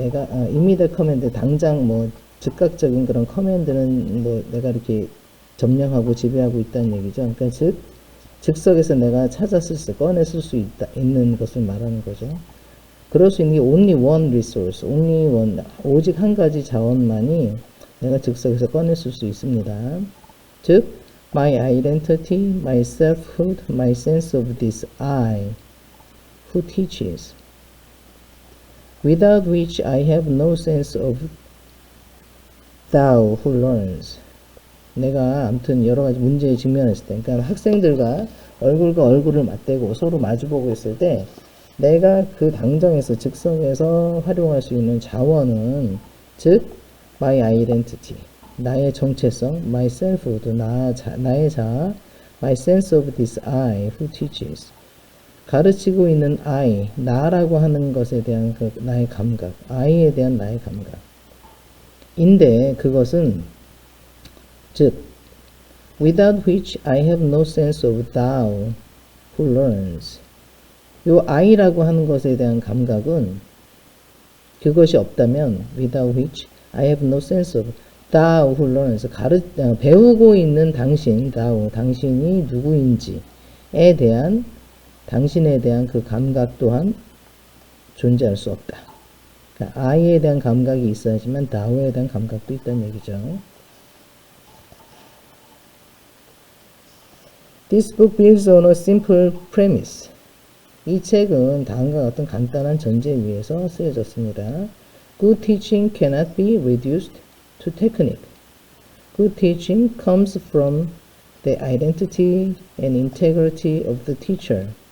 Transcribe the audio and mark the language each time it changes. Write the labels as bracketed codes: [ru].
[ko] 내가 [en] immediate command [ko] 당장 뭐 즉각적인 그런 커맨드는 뭐 내가 이렇게 점령하고 지배하고 있다는 얘기죠. 그러니까 즉석에서 내가 꺼내 쓸 수 있는 것을 말하는 거죠. 그럴 수 있는 게 [en] only one resource, only one, [ko] 오직 한 가지 자원만이 내가 즉석에서 꺼내 쓸 수 있습니다. 즉, [en] my identity, my selfhood, my sense of this I, who teaches, without which I have no sense of thou who learns. [ko] 내가 아무튼 여러 가지 문제에 직면했을 때, 그러니까 학생들과 얼굴과 얼굴을 맞대고 서로 마주보고 있을 때, 내가 그 당장에서 즉석에서 활용할 수 있는 자원은, 즉, [en] my identity, [ko] 나의 정체성, [en] my selfhood, [ko] 나의 자아, [en] my sense of this I who teaches, [ko] 가르치고 있는 I, 나라고 하는 것에 대한 그 나의 감각, I에 대한 나의 감각. 인데 그것은 즉 [en] without which I have no sense of thou who learns. [ko] 요 I라고 하는 것에 대한 감각은 그것이 없다면 [en] without which I have no sense of thou who learns. [ko] 배우고 있는 당신, thou, 당신이 누구인지에 대한 당신에 대한 그 감각 또한 존재할 수 없다. 그러니까 I에 대한 감각이 있어야지만 thou에 대한 감각도 있다는 얘기죠. [en] This book builds on a simple premise. [ko] 이 책은 다음과 같은 간단한 전제 위에서 쓰여졌습니다. [en] Good teaching cannot be reduced to technique. Good teaching comes from the identity and integrity of the teacher.